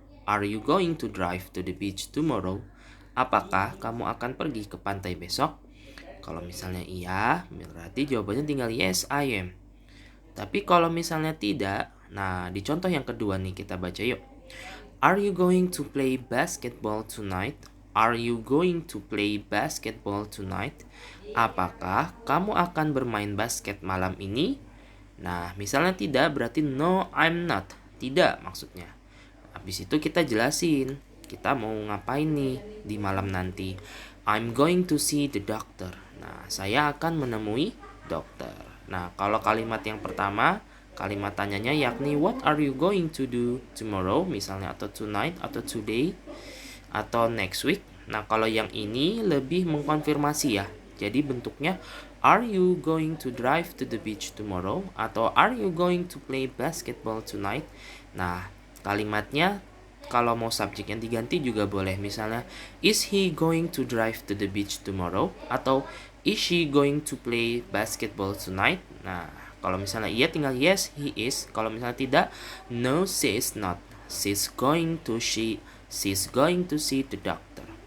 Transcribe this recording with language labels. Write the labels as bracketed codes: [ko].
[en] Are you going to drive to the beach tomorrow? [id] Apakah kamu akan pergi ke pantai besok? Kalau misalnya iya, berarti jawabannya tinggal [en] yes, I am. [id] Tapi kalau misalnya tidak, nah di contoh yang kedua nih kita baca yuk. [en] Are you going to play basketball tonight? Are you going to play basketball tonight? [id] Apakah kamu akan bermain basket malam ini? Nah, misalnya tidak berarti [en] no, I'm not. [id] Tidak maksudnya. Habis itu kita jelasin, kita mau ngapain nih di malam nanti. [en] I'm going to see the doctor. [id] Nah, saya akan menemui dokter. Nah, kalau kalimat yang pertama, kalimat tanyanya yakni [en] what are you going to do tomorrow, [id] misalnya atau tonight, atau today, atau next week. Nah, kalau yang ini lebih mengkonfirmasi ya. Jadi bentuknya [en] are you going to drive to the beach tomorrow, atau are you going to play basketball tonight. [id] Nah, kalimatnya kalau mau subjek yang diganti juga boleh. Misalnya [en] is he going to drive to the beach tomorrow, atau is she going to play basketball tonight? [id] Nah, kalau misalnya iya tinggal [en] yes, he is. [id] Kalau misalnya tidak, [en] no, she is not. She's going to see the doctor.